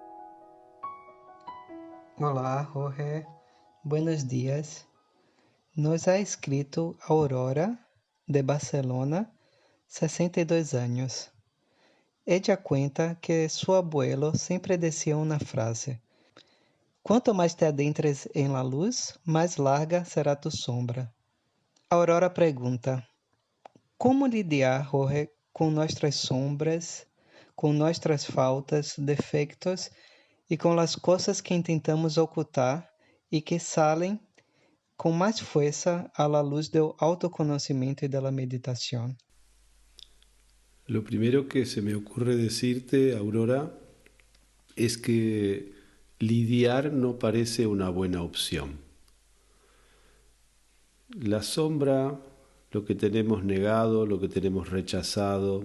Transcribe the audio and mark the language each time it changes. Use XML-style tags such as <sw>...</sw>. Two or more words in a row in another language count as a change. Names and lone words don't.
<es>Olá, Jorge. Buenos días. Nos ha escrito Aurora, de Barcelona, 62 años. Ella cuenta que su abuelo siempre decía una frase:</es> <pt>"Quanto mais</pt> <es>te adentres en la luz, mais larga será tu sombra".</es> <pt>Aurora pergunta: como lidiar, Jorge, com nossas sombras, com nossas faltas, defeitos e com as coisas que tentamos ocultar e que saem com mais força à luz do autoconhecimento e da meditação?</pt> <es>Lo primero que se me ocurre decirte, Aurora, es que lidiar no parece una buena opción. La sombra, lo que tenemos negado, lo que tenemos rechazado.</es>